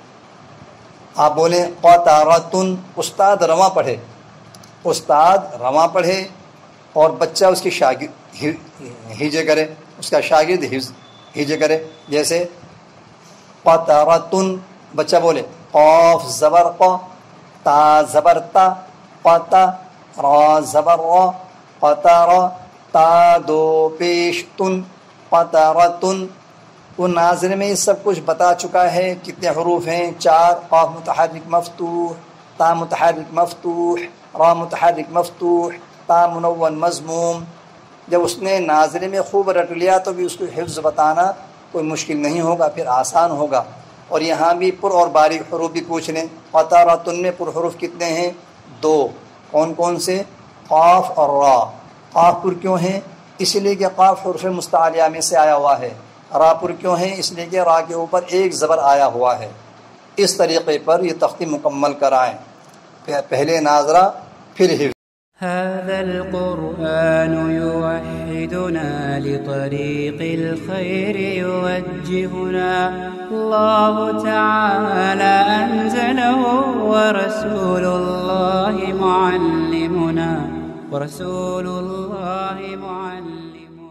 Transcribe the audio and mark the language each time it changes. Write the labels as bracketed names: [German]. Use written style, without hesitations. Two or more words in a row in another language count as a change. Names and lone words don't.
[Urdu] آپ بولیں قطارتن، استاد رواں پڑھے، استاد رواں پڑھے اور بچہ اس کی شاگرد ہیجے کرے، اس کا شاگرد ہیجے کرے. جیسے قطارتن، بچہ بولے قاف زبر قا، تا زبر تا، قطا، را زبر را، قطارا، تا دو پیش تن، قطارتن. وہ ناظر میں سب کچھ بتا چکا ہے کتنے حروف ہیں، 4. قاف متحرک مفتوح، تا متحرک مفتوح، را متحرک مفتوح، تا منون مضموم. جب اس نے ناظر میں خوب رٹ لیا تو بھی اس کو حفظ بتانا کوئی مشکل نہیں ہوگا، پھر آسان ہوگا. اور یہاں بھی پر اور باریک حروف بھی پوچھ لیں. قطارتن میں پر حروف کتنے ہیں؟ 2. کون کون سے؟ قاف اور را. قاف پر کیوں ہیں؟ اس لیے کہ قاف حروف مستعلیہ میں سے آیا ہوا ہے. را پر کیوں ہیں؟ اس لیے کہ را کے اوپر ایک زبر آیا ہوا ہے. اس طریقے پر یہ تختی مکمل کرائیں، پہلے ناظرہ پھر حفظ. [Arabic] هذا القرآن يوحدنا لطريق الخير يوجهنا الله تعالى أنزله ورسول الله معلمنا